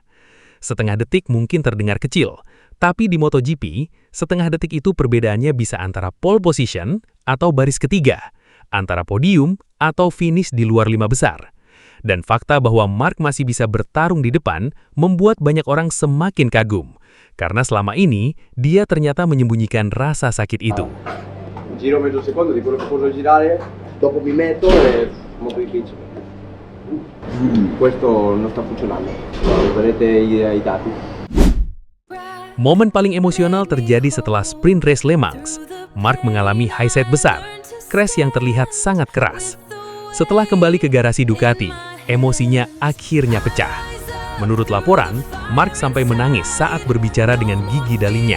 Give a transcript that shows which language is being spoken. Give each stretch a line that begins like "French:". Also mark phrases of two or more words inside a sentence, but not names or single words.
Indonesian: Setengah detik mungkin terdengar kecil, tapi di MotoGP, setengah detik itu perbedaannya bisa antara
English: pole position
Indonesian: atau baris ketiga, antara podium atau finish di luar 5 besar. Dan fakta bahwa Marc masih bisa bertarung di depan membuat banyak orang semakin kagum, karena selama ini dia ternyata menyembunyikan rasa sakit itu.
Italian: Giro mezzo secondo di quello che posso girare, dopo mi metto e molto difficile. Questo non sta funzionando. Vedete i dati.
Indonesian: Momen paling emosional terjadi setelah
English: sprint race
Indonesian: Le Mans. Marc mengalami
English: high set
Indonesian: besar, crash yang terlihat sangat keras. Setelah kembali ke garasi Ducati, emosinya akhirnya pecah. Menurut laporan, Marc sampai menangis saat berbicara dengan gigi dalinya.